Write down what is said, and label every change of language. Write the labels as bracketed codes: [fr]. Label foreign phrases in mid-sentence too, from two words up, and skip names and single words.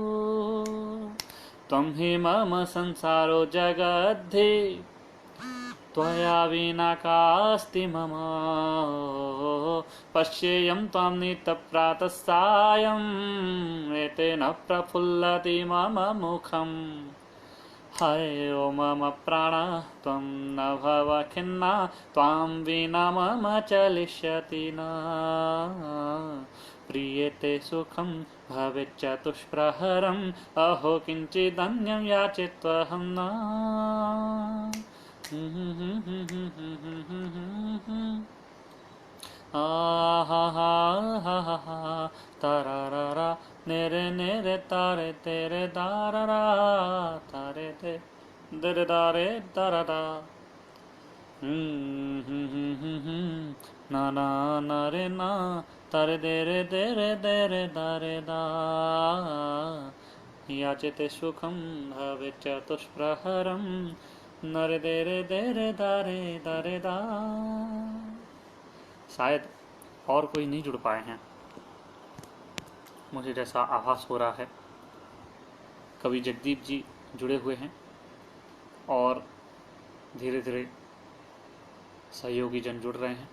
[sa] त्वं हि मम संसारो जगद्धि, त्वया विना कास्ति मम। पश्येयं त्वां नित्यप्रातः सायं, एतेन प्रफुल्लति मम मुखम्। हाय ओ मम प्राण त्वं न भव खिन्ना, त्वां विना मम चलिष्यति न। प्रीयते सुखं भवेच्चतुष्प्रहरम्, अहो किञ्चिदन्यं याचित्वहं न। तारारा नेरे नेरे तारे तेरे दाररा, तारे ते दरे दारे दारदा। ना ना ना रे ना, तारे देरे देरे देरे दारे दा। याचते सुखं भवेच्चतुष्प्रहरम्, नरे देरे देरे दारे दारे दा। [hi] शायद और कोई नहीं जुड़ पाए हैं, मुझे जैसा आभास हो रहा है। कवि जगदीप जी जुड़े हुए हैं और धीरे धीरे सहयोगी जन जुड़ रहे हैं।